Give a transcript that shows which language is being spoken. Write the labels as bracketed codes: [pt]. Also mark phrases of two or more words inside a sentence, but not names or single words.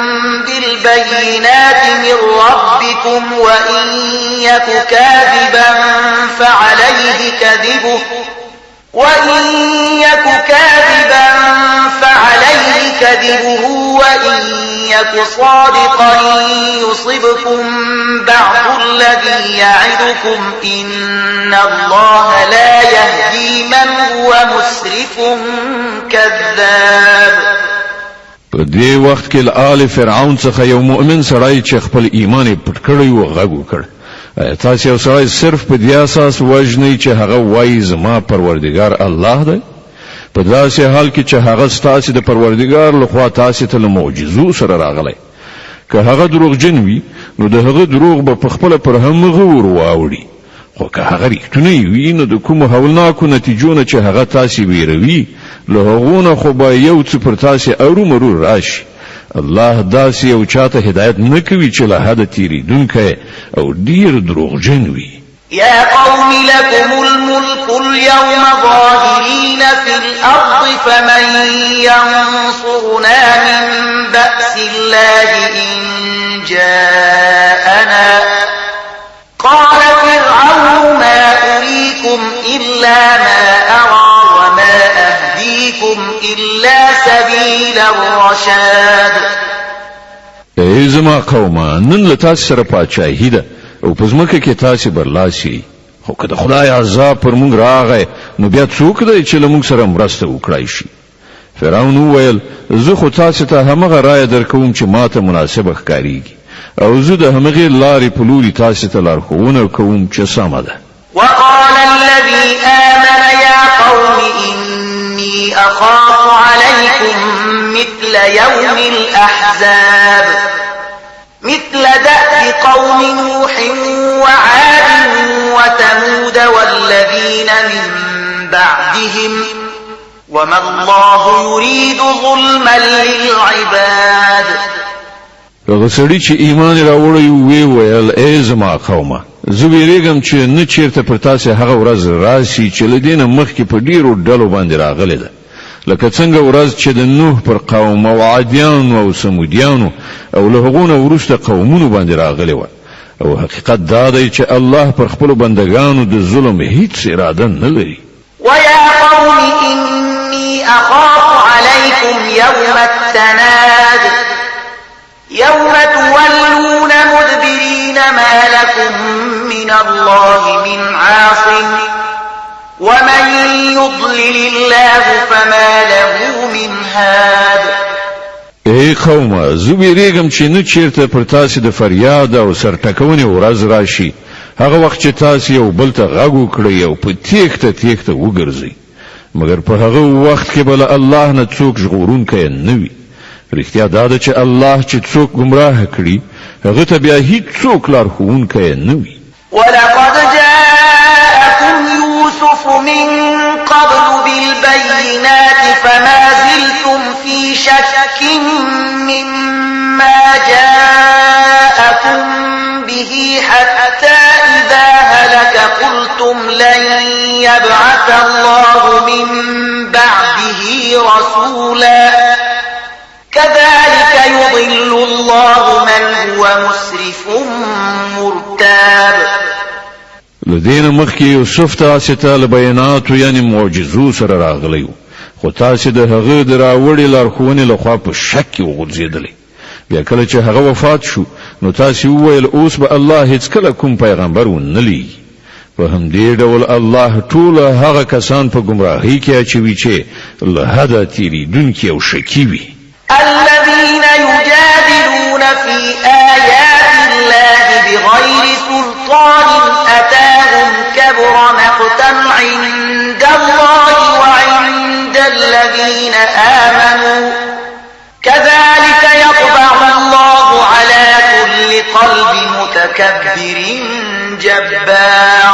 [ar] بالبينات من ربكم وإن يك كاذبا فعليه كذبه وإن يك صادقا يصبكم بعض الذي يعدكم إن الله لا يهدي من هو مسرف كذاب. [ps] په دې وخت کې آل فرعون څخه یو مؤمن سړی چې خپل ایمان پټ کړی و غږ وکړ تاسو یو سړی صرف په دې اساس وژنئ چې هغه وایي زما پروردګار الله دی په داسې حال کې چې هغه ستاسې د پروردګار لخوا تاسې ته له معجزو سره راغلی که هغه دروغجن وي نو د هغه دروغ به په خپله پر همغه ور واوړي خو که هغه ریښتونی وي نو د کومو هولناکو نتیجو نه چې هغه تاسې ویروي له هغو نه خو به یو څه پر تاسې ارومرو راشي. الله داسې یو چاته هدایت نه کوي چې له حده تیریدونکی او ډیر دروغجن وي. [ar] يا قوم لكم الملك اليوم ظاهرين في الأرض فمن ينصرنا من بأس الله إن جاءنا قال فرعون ما أريكم إلا ما أرى وما أهديكم إلا سبيل الرشاد. [ps] ای زما قومه نن له تاسو سره پاچاهي ده او په ځمکه کې تاسو برلاسي خو که د خدای عذاب پر موږ راغی نو بیا څوک دی چې له موږ سره مرسته وکړای شي؟ فرعون وویل زه خو تاسو ته همغه رایه درکوم چې ماته مناسبه ښکاریږي او زه د همغې لارې په لوري تاسو ته لارښوونه کوم چې سمه ده. [ar] وقال الذي آمن يا قوم إني أخاف عليكم مثل يوم الأحزاب مثل دأب قوم نوح وعاد وثمود والذين من بعدهم وما الله يريد ظلما للعباد. [ps] هغه سړي چې ایمان راوړی وی ویل ای زما قومه زه ویریږم چې نه چیرته پر تاسو هغه ورځ راشي چې له دې نه مخکې په ډیرو ډلو باندې راغلې ده لکه څنګه ورځ چې د نوح پر قوم او عادیانو او سمودیانو او له هغو نه وروسته قومونو باندې راغلې وه او حقیقت دا دی چې الله پر خپلو بندګانو د ظلم هیڅ اراده نه لري. [ar] ويا قوم إني أخاف عليكم يوم التناد يوم تولون مدبرين ما لكم من الله من عاصم ومن يضلل الله فما له من هاد. [ps] ای قومه زه ویریږم چې نه چیرته پر تاسو د فریاد او سرټکونې ورځ راشي هغه وخت چې تاسو یو بل ته غږ وکړئ او په تیښته وګرځئ مګر په هغه وخت کې بل الله نه څوک ژغورونکی نه وي. رښتیا دا ده چې الله چې څوک گمراه کړي هغه ته بیا هیڅ څوک لارښوونکی نه وي. [ar] ولقد جاءكم يوسف من قبل بالبينات فما زلتم في شك مما جاءكم به حتى إذا هلك قلتم لن يبعث الله من بعده رسولا كذلك يضل الله من هو مسرف مرتاب. [ps] لدین مخکې یوسف تاسو ته له بیاناتو یعنی معجزو سره راغلی خو تاسو د هغه د راوړې لارښوونې لخوا په شک کې وغورځېدلې بیا کله چې هغه وفات شو نو تاسو وویل اوس به الله هیڅ کله کوم پیغمبر ونه لېږي په همدې ډول الله ټول هغه کسان په ګمراهۍ کې اچوي چې له حده تېرېدونکي او شکي وي. [ar] الذين يجادلون في آيات الله بغير سلطان أتاهم كبر مقتا عند الله وعند الذين آمنوا كذلك يطبع الله على كل قلب متكبر جبار.